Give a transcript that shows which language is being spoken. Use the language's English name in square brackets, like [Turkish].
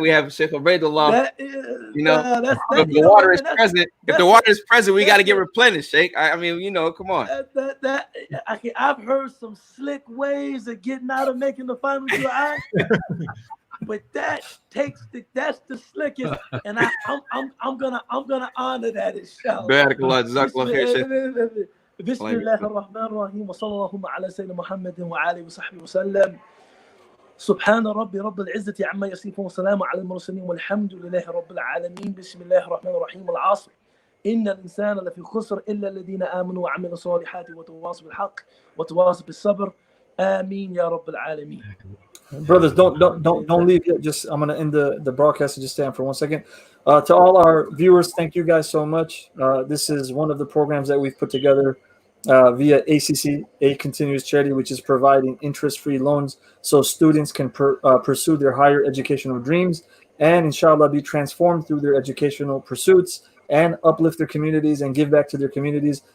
[English] We have Sheikh Ubaydullah. You know, if the water is present, we got to get replenished, Sheikh. I mean, you know, come on. I've heard some slick ways of getting out of making the final dua, but that's the slickest, and I'm gonna honor that, inshallah. Barakallah, jazakallah khair, Sheikh. [Arabic] بسم الله الرحمن الرحيم وصلى اللهم على سيدنا محمد وآله وصحبه وسلم. سبحان ربي رب العزة عما يصفون وسلام على المرسلين والحمد لله رب العالمين. بسم الله الرحمن الرحيم. العصر إن الإنسان لفي خسر إلا الذين آمنوا وعملوا الصالحات وتواصوا بالحق وتواصوا بالصبر. آمين يا رب العالمين. [English] Brothers, don't leave yet. Just I'm gonna end the broadcast and just stand for 1 second. To all our viewers, thank you guys so much. This is one of the programs that we've put together via ACC, a continuous charity, which is providing interest-free loans so students can pursue their higher educational dreams and inshallah be transformed through their educational pursuits and uplift their communities and give back to their communities.